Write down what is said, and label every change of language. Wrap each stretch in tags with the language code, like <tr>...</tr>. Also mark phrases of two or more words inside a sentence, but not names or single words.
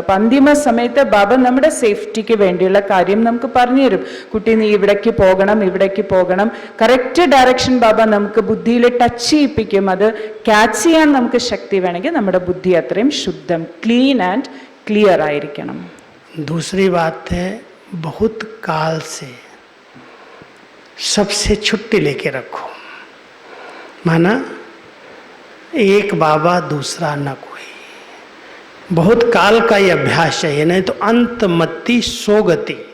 <ml>അപ്പം അന്തിമ സമയത്ത് ബാബ നമ്മുടെ സേഫ്റ്റിക്ക് വേണ്ടിയുള്ള കാര്യം നമുക്ക് പറഞ്ഞു തരും. കുട്ടി, നീ ഇവിടേക്ക് പോകണം.</ml> <en>correct direction</en> <ml>ബാബ നമുക്ക് ബുദ്ധിയിൽ ടച്ച് ചെയ്യിപ്പിക്കും. അത് ക്യാച്ച് ചെയ്യാൻ നമുക്ക് ശക്തി വേണമെങ്കിൽ നമ്മുടെ ബുദ്ധി അത്രയും ശുദ്ധം,</ml> <en>clean and clear</en> <ml>ആയിരിക്കണം.</ml> <hi>दूसरी बात है, बहुत काल से सबसे छुट्टी लेके रखो। माना एक बाबा दूसरा न कोई, बहुत काल का ये अभ्यास चाहिए, नहीं तो अंतमति सोगति।</hi>